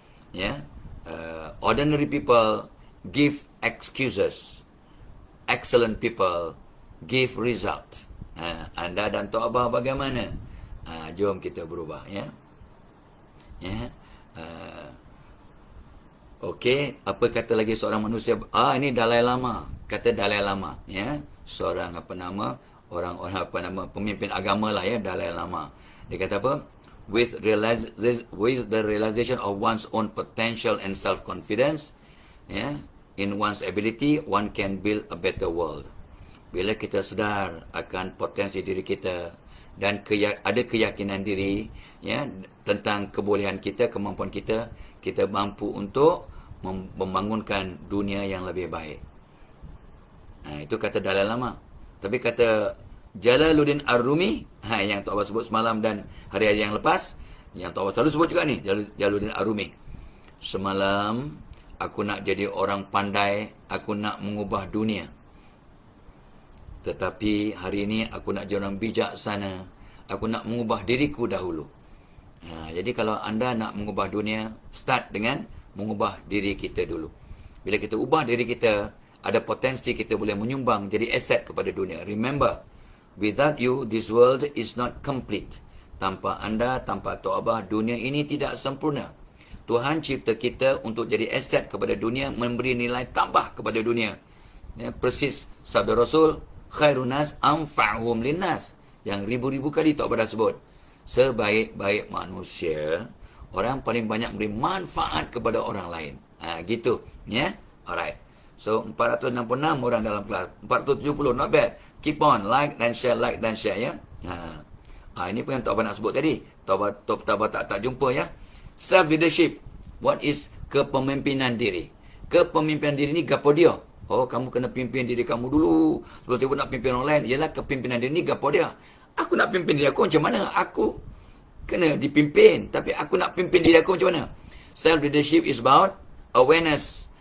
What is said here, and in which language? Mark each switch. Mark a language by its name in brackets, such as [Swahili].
[English] Ya, ordinary people give excuses, excellent people give result. [Malay] Anda dan Tok Abah bagaimana? Jom kita berubah, ya. Okey, apa kata lagi seorang manusia? Ini Dalai Lama. Kata Dalai Lama, ya. Seorang orang pemimpin agama lah, ya, Dalai Lama. Dia kata apa? [English] With the realization of one's own potential and self-confidence, ya, in one's ability, one can build a better world. [Malay] Bila kita sedar akan potensi diri kita dan ada keyakinan diri, ya, tentang kebolehan kita, kemampuan kita, kita mampu untuk membangunkan dunia yang lebih baik. Itu kata Dalai Lama. Tapi kata Jalaluddin Ar-Rumi, yang Tok Abah sebut semalam dan hari-hari yang lepas, yang Tok Abah selalu sebut juga ni, Jalaluddin Ar-Rumi. Semalam aku nak jadi orang pandai, aku nak mengubah dunia. Tetapi hari ini aku nak jadi orang bijaksana. Aku nak mengubah diriku dahulu. Jadi kalau anda nak mengubah dunia, start dengan mengubah diri kita dulu. Bila kita ubah diri kita, ada potensi kita boleh menyumbang jadi aset kepada dunia. [English] Remember, without you, this world is not complete. [Malay] Tanpa anda, tanpa Tok Abah, dunia ini tidak sempurna. Tuhan cipta kita untuk jadi aset kepada dunia, memberi nilai tambah kepada dunia. Ya, persis sabda Rasul, [Arabic] khairun nas anfa'uhum linnas, [Malay] yang ribu-ribu kali Tok Abah dah sebut. Sebaik-baik manusia, orang paling banyak beri manfaat kepada orang lain. Gitu, ya. Alright. So 466 orang dalam kelas, 470, [English] not bad. Keep on, [Malay] like dan share, ya. Ini pun yang Tok Abah nak sebut tadi. Tok Abah tak jumpa, ya. Self leadership. [English] What is [Malay] kepemimpinan diri? Kepemimpinan diri ni gapo dia? Kamu kena pimpin diri kamu dulu. Sebelum saya nak pimpin orang lain. Ialah kepimpinan diri ni gapo dia? Aku nak pimpin diri aku macam mana? Aku kena dipimpin. Tapi aku nak pimpin diri aku macam mana? [English] Self leadership is about awareness.